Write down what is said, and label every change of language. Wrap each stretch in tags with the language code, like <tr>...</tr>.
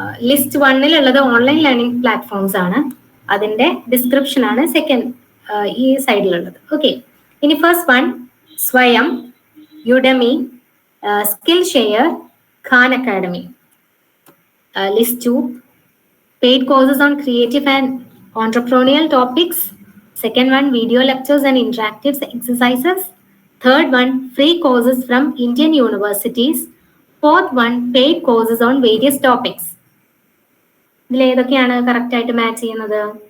<ml>List 1-ലുള്ളത് online learning platforms ആണ്. അതിന്റെ description ആണ് സെക്കൻഡ് ഈ സൈഡിലുള്ളത്. ഓക്കെ, ഇനി ഫസ്റ്റ് വൺ സ്വയം, Udemy, Skillshare, Khan Academy.</ml> <en>List 2, paid courses on creative and entrepreneurial topics. Second one, video lectures and interactive exercises. Third one, free courses from Indian universities. Fourth one, paid courses on various topics.</en> <ml>ഇതിൽ ഏതൊക്കെയാണ് correct ആയിട്ട് match ചെയ്യുന്നത്?</ml>